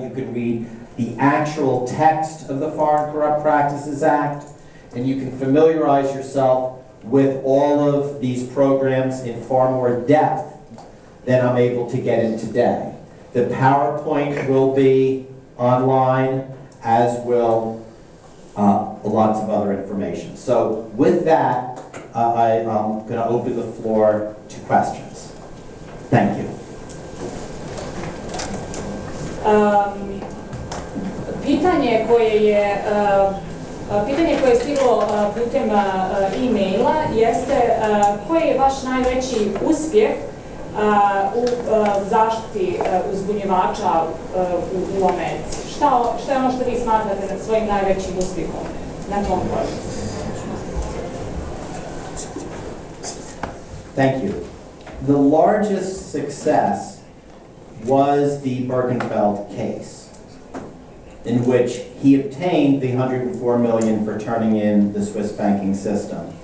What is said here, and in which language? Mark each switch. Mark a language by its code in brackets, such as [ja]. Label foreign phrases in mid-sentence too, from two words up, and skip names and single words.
[en] You can read the actual text of the Foreign Corrupt Practices Act, and you can familiarize yourself with all of these programs in far more depth than I'm able to get in today. The PowerPoint will be online, as will lots of other information. So with that, I'm going to open the floor to questions. Thank you. [bs] Pitanje koje je stiglo putem e-maila jeste koji je vaš najveći uspjeh u zaštiti uzbunjivača u Americi? Šta je ono što vi smatrate svojim najvećim uspjehom na tom projektu? [en] Thank you. The largest success was the Birkenfeld case, in which he obtained the $104 million for turning in the Swiss banking system.